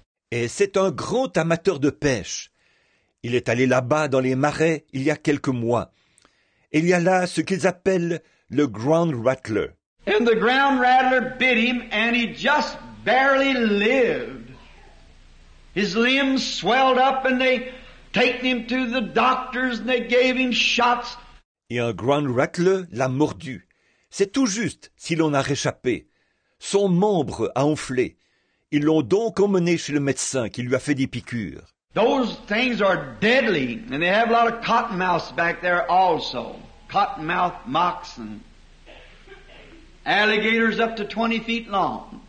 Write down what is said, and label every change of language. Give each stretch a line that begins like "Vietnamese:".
French: Et c'est un grand amateur de pêche. Il est allé là-bas dans les marais il y a quelques mois. Et il y a là ce qu'ils appellent le ground rattler.
English: And the ground rattler bit him, and he just barely lived. His limbs swelled up, and they taken him to the doctors, and they gave him shots.
French: Et un ground rattler l'a mordu. C'est tout juste s'il en a réchappé. Son membre a enflé. Ils l'ont donc emmené chez le médecin qui lui a fait des piqûres.
English: Those things are deadly, and they have a lot of cottonmouths back there also. Cottonmouth moccasin. Alligators up to 20 feet long.